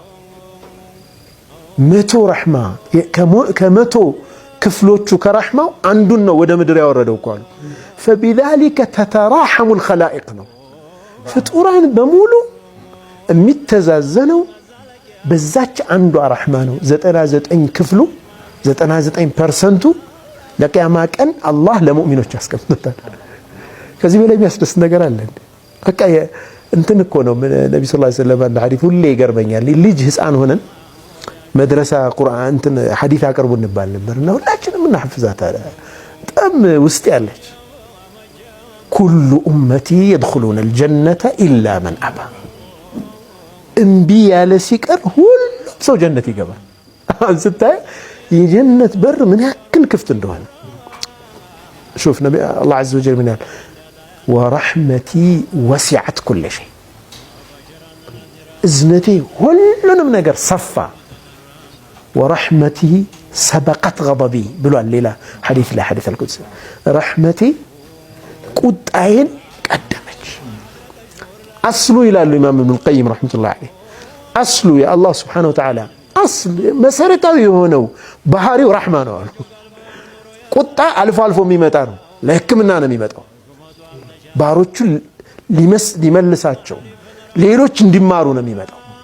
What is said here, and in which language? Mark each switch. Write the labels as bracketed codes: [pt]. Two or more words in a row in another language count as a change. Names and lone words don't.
[am] መቶ ረሕማ ከመቶ ክፍሎቹ ከረሕማው አንዱን ነው ወደ ምድር ያወረደው እኮ አሉ። [ar] فبذلك تتراحم الخلائق [am] ነው። ፍጡራን በሙሉ የሚተዛዘነው በዛች አንዷ ረሕማ ነው። 99 ክፍሉ 99% ለቂያማ ቀን አላህ ለሙእሚኖች ያስቀምጣል። ከዚህ በላይ የሚያስደስት ነገር አለ እንዴ? በቃ እንትን እኮ ነው። ነብዩ [ar] صلى الله عليه وسلم [am] አንድ ሐዲስ ሁሌ ይገርመኛል። ልጅ ህፃን ሆነን መድረሳ ቁርአን እንትን ሐዲስ አቅርቡ እንባል ነበርና ሁላችንም እናሐፍዛታለን። በጣም ውስጥ ያለች [ar] كل أمتي يدخلون الجنة إلا من أبى [am] እምቢ ያለ ሲቀር ሁሉም ሰው ጀነት ይገባል። ስታይ የጀነት በር ምን ያክል ክፍት እንደሆነ [ar] شوف نبي الله عز وجل من قال ورحمتي وسعت كل شيء [am] እዝነቴ ሁሉንም ነገር ሰፋ [ar] ورحمتي سبقت غضبي [am] ብሏል ሌላ ሐዲስ ላይ ሐዲስ አልቁድስ ረሕመቴ ቁጣዬን ቀደመች። አስሉ ይላሉ ኢማም ኢብኑል ቀይም [ar] رحمة الله عليه [am] አስሉ የአላህ [ar] سبحانه وتعالى [am] አስል መሰረታዊ የሆነው ባህሪው ረሕማ ነው አሉ። ቁጣ አልፎ አልፎ የሚመጣ ነው፣ ለሕክምና ነው የሚመጣው። ባሮቹን ሊመልሳቸው ሌሎች እንዲማሩ ነው የሚመጣው።